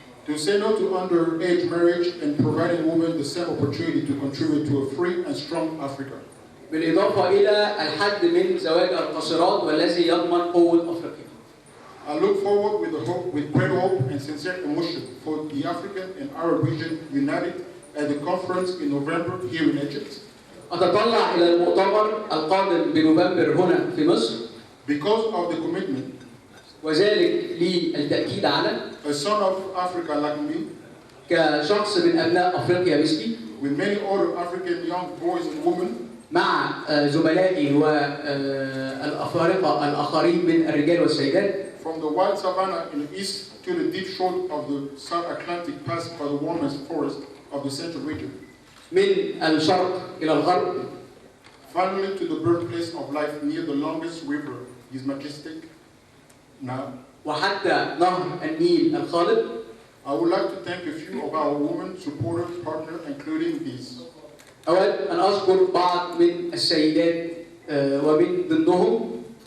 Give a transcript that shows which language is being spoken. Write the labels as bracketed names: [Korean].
[English] To say no to underage marriage and providing women the same opportunity to contribute to a free and strong Africa. [Arabic] بالإضافة إلى الحد من زواج القاصرات والذي يضمن قوة أفريقيا. [English] I look forward with great hope and sincere emotion for the African and Arab region united at the conference in November here in Egypt. [Arabic] أتطلع إلى المؤتمر القادم بنوفمبر هنا في مصر. [English] Because of the commitment. [Arabic] وذلك للتأكيد على. [English] A son of Africa like me. [Arabic] كشخص من أبناء أفريقيا مثلي. [English] With many other African young boys and women. [Arabic] مع زملائي والأفارقة الآخرين من الرجال والسيدات. [English] From the wild savannah in the east to the deep shore of the South Atlantic passed by the warmest forest of the central region. [Arabic] من الشرق إلى الغرب. [English] Finally to the birthplace of life near the longest river, His Majestic Nile. [Arabic] وحتى نهر النيل الخالد. [English] I would like to thank a few of our women supporters, partners, including these. [Arabic] أود أن أذكر بعض من السيدات ومن ضمنهم.